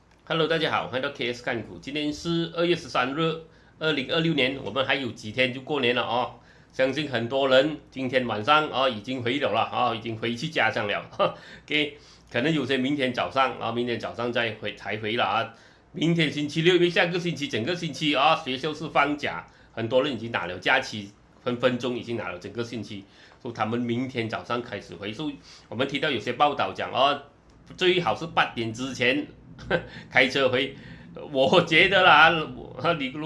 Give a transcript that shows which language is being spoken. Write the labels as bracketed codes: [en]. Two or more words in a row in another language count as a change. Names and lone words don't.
[zh] Hello， 大家好，歡迎到 KS 看股。今天是2月13日，2026年，我們還有幾天就過年了哦。相信很多人今天晚上已經回了已經回去家鄉了。OK， 可能有些明天早上明天早上才回了啊。明天星期六，因為下個星期整個星期學校是放假，很多人已經拿了假期，分分鐘已經拿了整個星期，所以他們明天早上開始回。所以我們提到有些報道講最好是8點之前開車回，我覺得啦，如